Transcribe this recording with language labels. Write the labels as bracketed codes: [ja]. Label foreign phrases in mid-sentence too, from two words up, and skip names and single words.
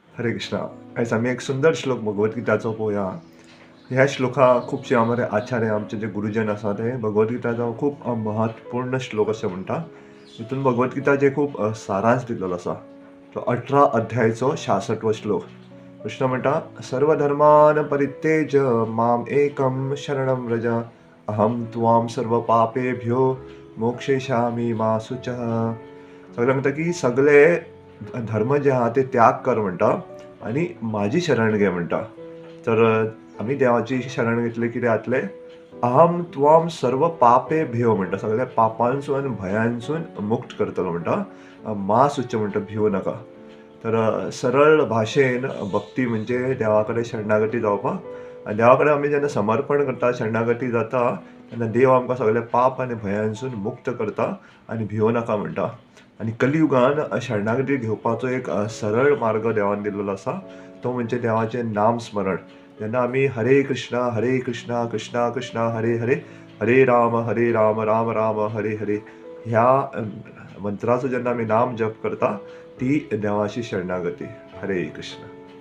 [kok] हरे कृष्णा. आयज आमी एक सुंदर श्लोक भगवद्गीताचो पळोवया. ह्या श्लोका खुबशे आमचे आचार्य आमचे जे गुरुजन आसा ते भगवद्गीताचो खूब महत्वपूर्ण श्लोक अशें म्हणटा. हितून भगवद्गीताचे खूब सारांश दिल्लो आसा. तो 18 अध्यायचो 66वो श्लोक. कृष्ण म्हणटा, [sa] सर्वधर्मान परित्यज्य माम एकम शरणं व्रज अहम त्वां सर्व पापेभ्यो मोक्षयिष्यामि मा शुचः. [kok] सगळे म्हणटा की सगळे धर्म जे आहा ते त्याग कर म्हणटा आणि माझी शरण घे म्हणटा. तर आमी देवाची शरण घेतली कितें जातलें? [sa] अहम त्वाम सर्व पापेभ्यो [kok] म्हणटा, सगळ्या पापांसून भयांसून मुक्त करतलो म्हणटा. [sa] मा शुच [kok] म्हणटा, भिवू नाका. तर सरळ भाशेन भक्ती म्हणजे देवा कडेन शरणागती जावपाक आनी देवा कडेन आमी जेन्ना समर्पण करता, शरणागती जाता, तेन्ना देव आमकां सगळे पाप आनी भयांसून मुक्त करता आनी भिवू नाका म्हणटा. आनी कलियुगान शरणागती घेवपाचो एक सरळ मार्ग देवान दिल्लो आसा. तो म्हणजे देवाचें नाम स्मरण. जेन्ना आमी हरे कृष्णा कृष्णा कृष्णा हरे हरे, हरे राम राम राम हरे हरे ह्या मंत्राचो जेन्ना आमी नाम जप करता, ती देवाची शरणागती. हरे कृष्ण.